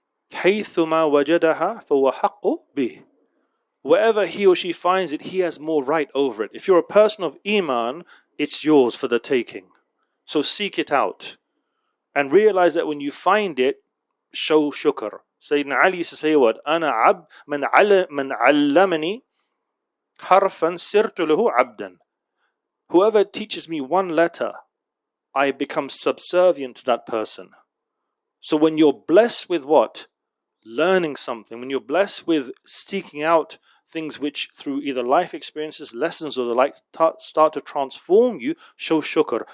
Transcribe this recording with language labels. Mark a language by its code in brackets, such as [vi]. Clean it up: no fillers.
[ar] حيثما وجدها فهو حق به. [en] Wherever he or she finds it, he has more right over it. If you're a person of Iman, it's yours for the taking. So seek it out. And realize that when you find it, show shukr. Sayyidina Ali used to say what? [ar] أنا عبد من علمني حرفا صرت له عبدا. [en] Whoever teaches me one letter, I become subservient to that person. So when you're blessed with what? Learning something, when you're blessed with seeking out things which through either life experiences, lessons or the like start to transform you, show shukr.